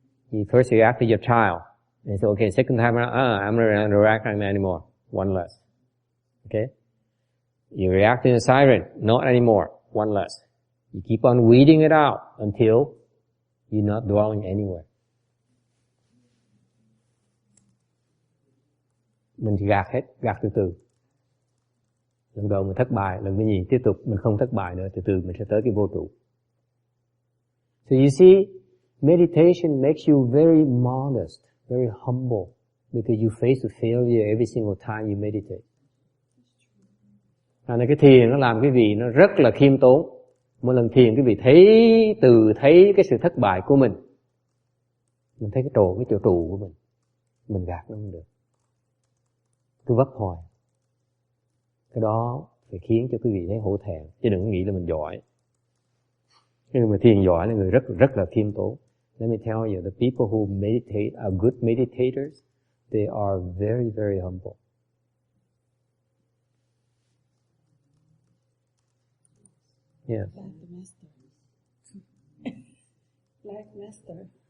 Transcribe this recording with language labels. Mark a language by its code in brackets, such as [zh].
[en] You first react to your child. And you say, okay, second time around, I'm not reacting anymore. One less. Okay? You react to the siren. Not anymore. One less. You keep on weeding it out until you're not dwelling anywhere. [vi] Mình thì gạt hết, gạt từ từ. Lần đầu mình thất bại, lần thứ nhì tiếp tục mình không thất bại nữa, từ từ mình sẽ tới cái vô trụ. [en] So you see, meditation makes you very modest, very humble, because you face the failure every single time you meditate. [vi] Cái thiền nó làm quý vị nó rất là khiêm tốn. Mỗi lần thiền quý vị thấy cái sự thất bại của mình thấy cái chỗ trụ của mình gạt nó không được. Cứ vấp hoài. Cái đó phải khiến cho quý vị thấy hổ thẹn, chứ đừng nghĩ là mình giỏi. Người mà thiền giỏi là người rất là khiêm tốn. [en] Let me tell you, the people who meditate are good meditators. They are very, very humble. Yes. Like the master. Like master.